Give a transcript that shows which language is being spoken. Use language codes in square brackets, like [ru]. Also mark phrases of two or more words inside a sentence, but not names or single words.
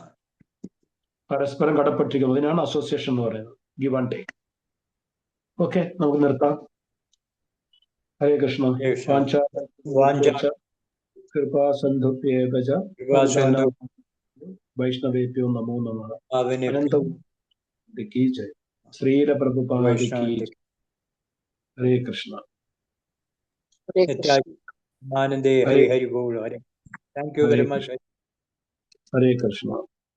[ml] പരസ്പരം കടപ്പെട്ടിരിക്കുന്നത്. അതിനാണ് അസോസിയേഷൻ എന്ന് പറയുന്നത്. [en] give and take. [ml] ഓക്കെ, നമുക്ക് നിർത്താം. ഹരേ കൃഷ്ണ. [sa] കൃപാസന്ധുഭ്യേവച പതിതാനാം വൈഷ്ണവേഭ്യോ നമോ നമഃ. [hi] അനന്ത की जय. श्रील प्रभुपाद की जय. हरे कृष्णा. [ml] ഹരേ കൃഷ്ണ. [bn] আনন্দে হরি হরি বোল। হরে. [en] Thank you very much. [hi] हरे कृष्णा.